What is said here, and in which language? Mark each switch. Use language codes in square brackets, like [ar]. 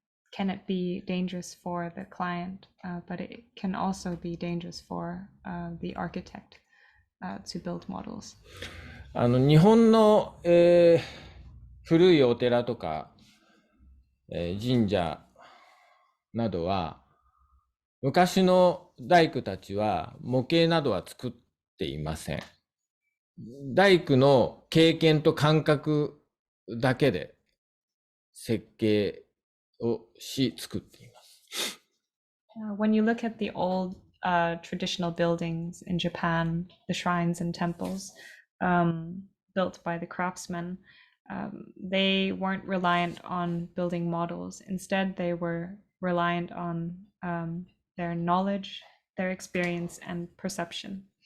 [en] can it be dangerous for the client, but it can also be dangerous for the architect to build models. [ja] 日本の、古いお寺とか、神社などは、昔の大工たちは模型などは作っていません。大工の経験と感覚だけで設計をし作っています。 [en] When you look at the old traditional buildings in Japan, the shrines and temples built by the craftsmen, they weren't reliant on building models. Instead, they were reliant on their knowledge, their experience, and perception.